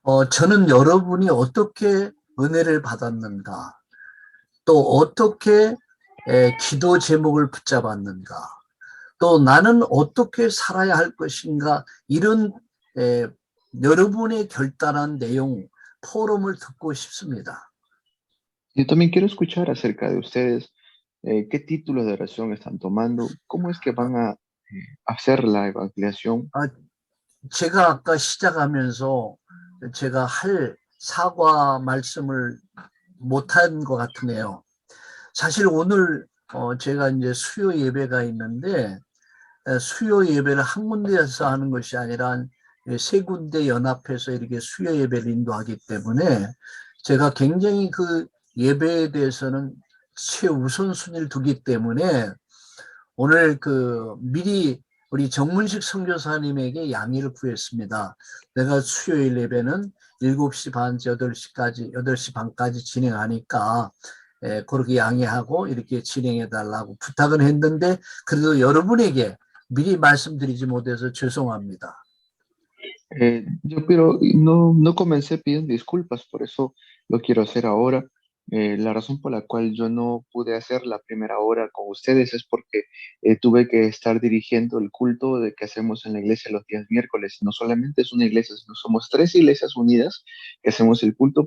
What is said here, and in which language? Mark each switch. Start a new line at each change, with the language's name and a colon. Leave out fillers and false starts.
Korean: 저는 여러분이 어떻게 은혜를 받았는가, 또 어떻게 기도 제목을 붙잡았는가, 또 나는 어떻게 살아야 할 것인가, 이런 여러분의 결단한 내용, 포럼을 듣고 싶습니다.
Spanish: Yo también quiero escuchar acerca de ustedes qué títulos de oración están tomando, cómo es que van a hacer la evangelización.
Korean: 제가 아까 시작하면서 제가 할 사과 말씀을 못한 것 같으네요. 사실 오늘 제가 이제 수요 예배가 있는데 수요 예배를 한 군데에서 하는 것이 아니라 세 군데 연합해서 이렇게 수요 예배를 인도하기 때문에 제가 굉장히 그 예배에 대해서는 최우선순위를 두기 때문에 오늘 미리 우리 정문식 선교사님에게 양해를 구했습니다. 내가 수요일 예배는 7시 반에서 8시 반까지 진행하니까 그렇게 양해하고 이렇게 진행해 달라고 부탁은 했는데 그래도 여러분에게 미리 말씀드리지 못해서 죄송합니다.
Spanish: Pero no comencé pidiendo disculpas, por eso lo quiero hacer ahora. La razón por la cual yo no pude hacer la primera hora con ustedes es porque tuve que estar dirigiendo el culto de que hacemos en la iglesia los días miércoles. No solamente es una iglesia, sino somos 3 iglesias unidas que hacemos el culto.